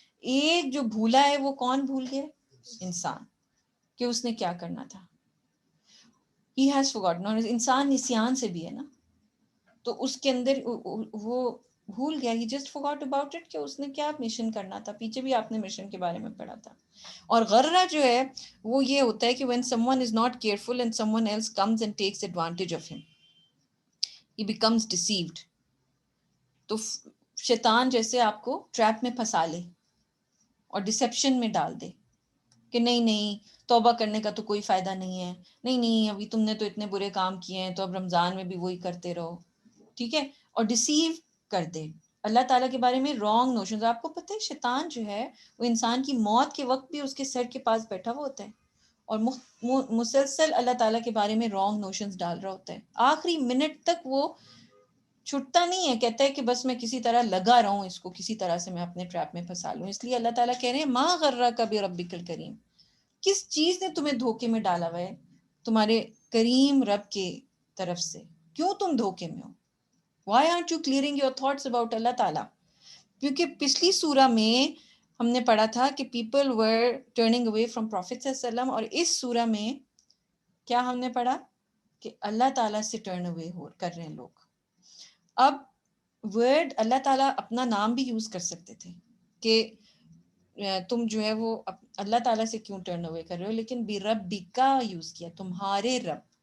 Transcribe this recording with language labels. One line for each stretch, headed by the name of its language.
Urdu: ایک جو بھولا ہے وہ کون بھول گیا انسان کہ اس نے کیا کرنا تھا.
English: He has forgotten.
Urdu: اور انسان نسیان سے بھی ہے نا تو اس کے اندر وہ بھول گیا
English: he just forgot about it
Urdu: کہ اس نے کیا مشن کرنا تھا. پیچھے بھی آپ نے مشن کے بارے میں پڑھا تھا. اور غرہ جو ہے وہ یہ ہوتا ہے کہ
English: when someone is not careful and someone else comes and takes advantage of him he becomes deceived.
Urdu: تو شیطان جیسے آپ کو ٹریپ میں پھنسا لے اور ڈسیپشن میں ڈال دے کہ نہیں توبہ کرنے کا تو کوئی فائدہ نہیں ہے نہیں ابھی تم نے تو اتنے برے کام کیے ہیں تو اب رمضان میں بھی وہی کرتے رہو. ٹھیک ہے. اور ڈسیو کر دے اللہ تعالیٰ کے بارے میں رانگ نوشنز. آپ کو پتہ ہے شیطان جو ہے وہ انسان کی موت کے وقت بھی اس کے سر کے پاس بیٹھا ہوا ہوتا ہے اور مسلسل اللہ تعالیٰ کے بارے میں رانگ نوشنز ڈال رہا ہوتا ہے. آخری منٹ تک وہ چھٹتا نہیں ہے کہتا ہے کہ بس میں کسی طرح لگا رہا ہوں اس کو کسی طرح سے میں اپنے ٹریپ میں پھنسا لوں. اس لیے اللہ تعالیٰ کہہ رہے ہیں
Arabic: ما غرک بربک الکریم
Urdu: کس چیز نے تمہیں دھوکے میں ڈالا ہوا ہے تمہارے کریم رب کے طرف سے کیوں تم دھوکے میں ہو.
English: Why aren't you clearing your thoughts about Allah تعالیٰ.
Urdu: کیونکہ پچھلی سورہ میں ہم نے پڑھا تھا کہ
English: people were turning away from Prophet
Urdu: صلی اللہ علیہ وسلم اور اس سورہ میں کیا ہم نے پڑھا کہ اللہ تعالیٰ سے ٹرن اوے کر رہے ہیں لوگ. اب ورڈ اللہ تعالیٰ اپنا نام بھی یوز کر سکتے تھے کہ تم جو ہے وہ اللہ تعالیٰ سے کیوں ٹرن اوے کر رہے ہو لیکن بربک یوز کیا تمہارے رب.